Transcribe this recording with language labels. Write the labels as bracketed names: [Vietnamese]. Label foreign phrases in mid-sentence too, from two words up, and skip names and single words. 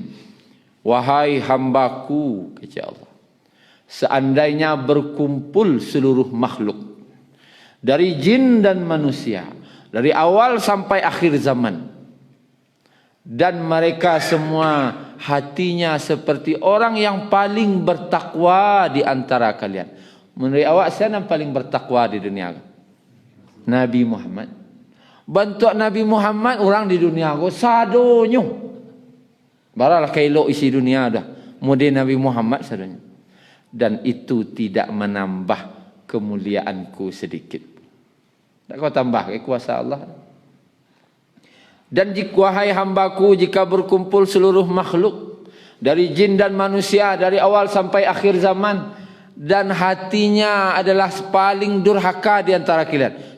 [Indonesian] Wahai hambaku, kata Allah, seandainya berkumpul seluruh makhluk dari jin dan manusia, dari awal sampai akhir zaman, dan mereka semua hatinya seperti orang yang paling bertakwa di antara kalian. Menurut awak siapa yang paling bertakwa di dunia? [Minangkabau] Nabi Muhammad. Bantu Nabi Muhammad orang di dunia ko sadonyo. Baralah kailok isi dunia dah. Model Nabi Muhammad sadonyo. [Indonesian] Dan itu tidak menambah kemuliaanku sedikit. Tak kau tambah ke kuasa Allah. Dan jika wahai hambaku, jika berkumpul seluruh makhluk dari jin dan manusia dari awal sampai akhir zaman, dan hatinya adalah paling durhaka di antara kalian.